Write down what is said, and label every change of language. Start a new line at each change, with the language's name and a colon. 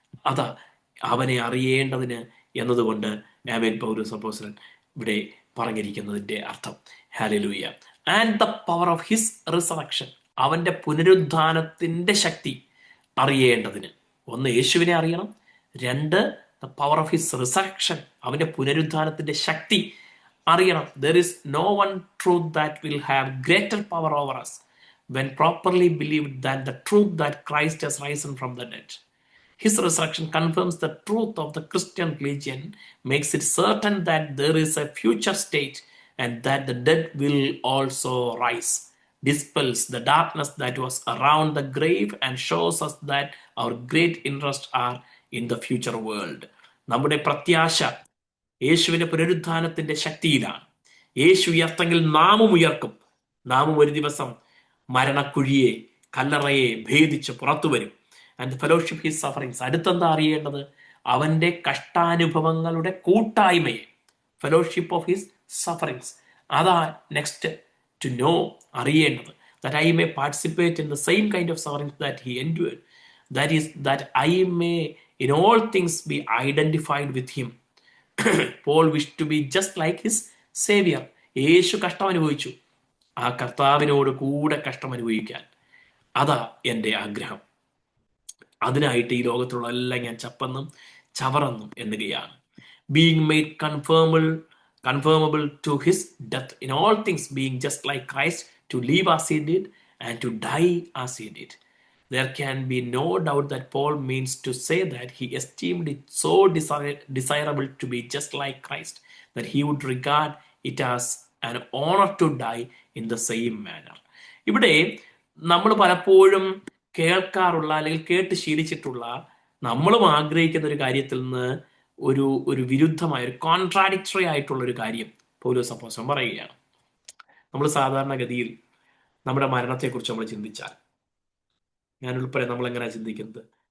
Malayalam: അതാ അവനെ അറിയേണ്ടതിന് എന്നതുകൊണ്ട് ആമേൻ പൗലോസ് അപ്പോസ്തലൻ ഇവിടെ പറഞ്ഞിരിക്കുന്നതിൻ്റെ അർത്ഥം. Hallelujah.
English: and the power of his resurrection,
Malayalam: അവന്റെ പുനരുദ്ധാനത്തിന്റെ ശക്തി അറിയേണ്ടതിന്. ഒന്ന്, യേശുവിനെ അറിയണം. രണ്ട്,
English: the power of his resurrection,
Malayalam: അവന്റെ പുനരുദ്ധാനത്തിന്റെ ശക്തി അറിയണം.
English: There is no one truth that will have greater power over us when properly believed than the truth that Christ has risen from the dead. His resurrection confirms the truth of the Christian religion, makes it certain that there is a future state and that the dead will also rise, dispels the darkness that was around the grave and shows us that our great interests are in the future world.
Malayalam: നമ്മുടെ പ്രത്യാശ യേശുവിന്റെ പുനരുദ്ധാനത്തിന്റെ ശക്തിയിലാണ്. യേശു ഉയർത്തെങ്കിൽ നാമും ഉയർക്കും. നാമും ഒരു ദിവസം മരണക്കുഴിയെ, കല്ലറയെ ഭേദിച്ച് പുറത്തു വരും.
English: and fellowship his sufferings,
Malayalam: അടുത്തെന്താ അറിയേണ്ടത്? അവന്റെ കഷ്ടാനുഭവങ്ങളുടെ കൂട്ടായ്മയെ,
English: Fellowship of his sufferings, അതാ next to know, അറിയേണ്ടത്. that I may participate in the same kind of sufferings that he endured, that is that I may in all things be identified with him. Paul wished to be just like his savior.
Malayalam: യേശു കഷ്ടം അനുഭവിച്ചു, ആ കർത്താവിനോട് കൂടെ കഷ്ടം അനുഭവിക്കാൻ, അതാ എൻ്റെ ആഗ്രഹം. അതിനായിട്ട് ഈ ലോകത്തുള്ള എല്ലാം ഞാൻ ചപ്പെന്നും ചവറെന്നും എണ്ണുകയാണ്.
English: Being made conformable to his death in all things, being just like Christ, to live as he did and to die as he did. There can be no doubt that Paul means to say that he esteemed it so desirable to be just like Christ that he would regard it as an honor to die in the same manner.
Malayalam: ഇവിടെ നമ്മൾ പലപ്പോഴും കേൾക്കാറുള്ള അല്ലെങ്കിൽ കേട്ട് ശീലിച്ചിട്ടുള്ള, നമ്മളും ആഗ്രഹിക്കുന്ന ഒരു കാര്യത്തിൽ നിന്ന് ഒരു വിരുദ്ധമായ, ഒരു കോൺട്രാഡിക്ടറി ആയിട്ടുള്ള ഒരു കാര്യം പൗലോസ് അപ്പോസ്തലൻ പറയുകയാണ്. നമ്മൾ സാധാരണഗതിയിൽ നമ്മുടെ മരണത്തെക്കുറിച്ച് നമ്മൾ ചിന്തിച്ചാൽ, ഞാനുൾപ്പെടെ നമ്മൾ എങ്ങനെയാണ് ചിന്തിക്കുന്നത്?